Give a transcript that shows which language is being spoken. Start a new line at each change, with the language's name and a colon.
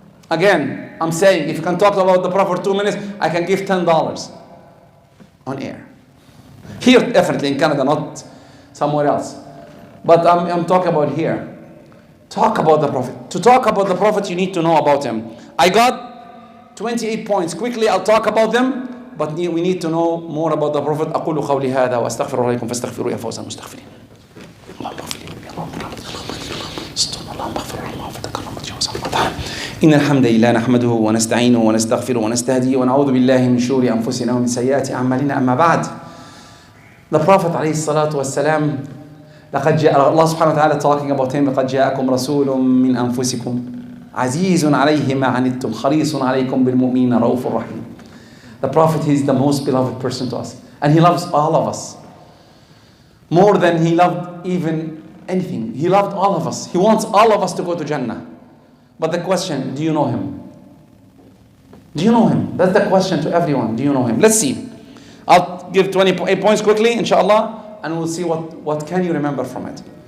English: Again, I'm saying, if you can talk about the Prophet for 2 minutes, I can give $10 on air. Here, definitely in Canada, not somewhere else. But I'm talking about here. Talk about the Prophet. To talk about the Prophet, you need to know about him. I got 28 points. Quickly, I'll talk about them. But we need to know more about the Prophet.
Arabic: أقول قولي هذا وأستغفر الله لكم فاستغفروا يا فوز المستغفرين. اللهم اغفر لي اللهم اغفر اللهم فتكرمت يا إن الحمد لله نحمده ونستعينه ونستغفره ونستهديه ونعوذ بالله من شرور أنفسنا ومن سيئات أعمالنا أما بعد.
English: The Prophet
Arabic: عليه الصلاة والسلام لقد جاء الله سبحانه وتعالى
English: talking about him
Arabic: لقد جاءكم رسول من أنفسكم عزيز عليه ما عنتم حريص عليكم بالمؤمنين رؤوف رحيم.
English: The Prophet is the most beloved person to us, and he loves all of us more than he loved even anything. He loved all of us. He wants all of us to go to Jannah. But the question, do you know him? Do you know him? That's the question to everyone. Do you know him? Let's see. I'll give 28 points quickly, inshallah, and we'll see what can you remember from it.